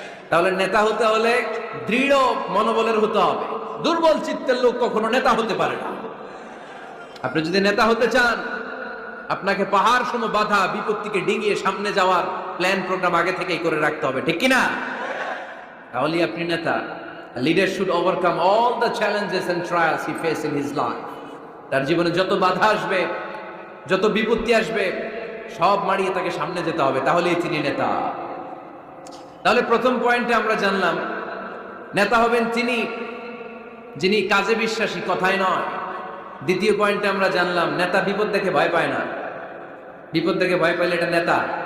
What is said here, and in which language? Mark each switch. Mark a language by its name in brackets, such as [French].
[Bangla] তাহলে নেতা হতে হলে দৃঢ় মনোবলের হতে হবে। দুর্বল চিত্তের লোক কখনো নেতা হতে পারে না। আপনি যদি নেতা হতে চান, আপনাকে পাহাড় সম বাধা বিপত্তিকে ডিঙিয়ে সামনে যাওয়ার প্ল্যান প্রোগ্রাম আগে থেকেই করে রাখতে হবে, ঠিক কিনা? তাহলে আপনি নেতা। [English] A leader should overcome all the challenges and trials he faced in his life. [Bangla] তার জীবনে যত বাধা আসবে, যত বিপত্তি আসবে, সব মারিয়ে তাকে সামনে যেতে হবে, তাহলেই তিনি নেতা। তাহলে প্রথম পয়েন্টে আমরা জানলাম নেতা হবেন তিনি যিনি কাজে বিশ্বাসী, কথায় নয়। দ্বিতীয় পয়েন্টে আমরা জানলাম নেতা বিপদ দেখে ভয় পায় না। বিপদ দেখে ভয় পাইলে এটা নেতা।